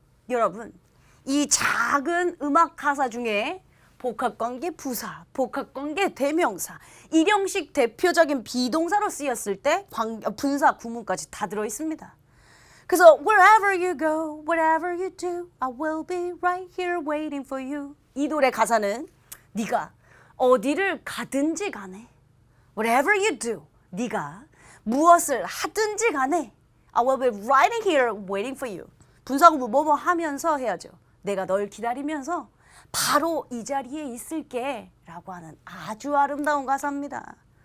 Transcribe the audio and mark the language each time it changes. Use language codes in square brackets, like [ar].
[ko] 여러분 이 작은 음악 가사 중에 복합관계 부사, 복합관계 대명사, 1형식 대표적인 비동사로 쓰였을 때 분사 구문까지 다 들어있습니다. 그래서 [en] wherever you go, whatever you do, I will be right here waiting for you. [ko] 이 노래 가사는 네가 어디를 가든지 간에 [en] whatever you do, [ko] 네가 무엇을 하든지 간에 [en] I will be right here waiting for you. [ko] 분사구문 뭐뭐 하면서 해야죠. 내가 널 기다리면서 바로 이 자리에 있을게 라고 하는 아주 아름다운 가사입니다.